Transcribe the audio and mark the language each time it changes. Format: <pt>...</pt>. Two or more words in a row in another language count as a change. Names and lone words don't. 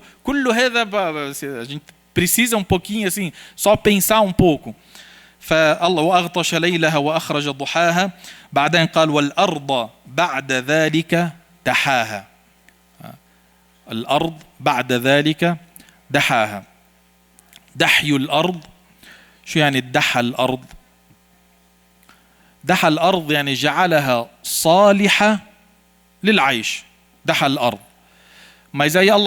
<pt>A gente precisa um pouquinho assim, só pensar um pouco.</pt> <ar>فالله وأغطش ليلها وأخرج ضحاها. بعدين قال والأرض بعد ذلك دحاها. الأرض بعد ذلك دحاها. دحي الأرض, شو يعني دحى الأرض؟ دحى الأرض يعني جعلها صالحة للعيش. دحى الأرض.</ar> <pt>Mas aí Allah</pt>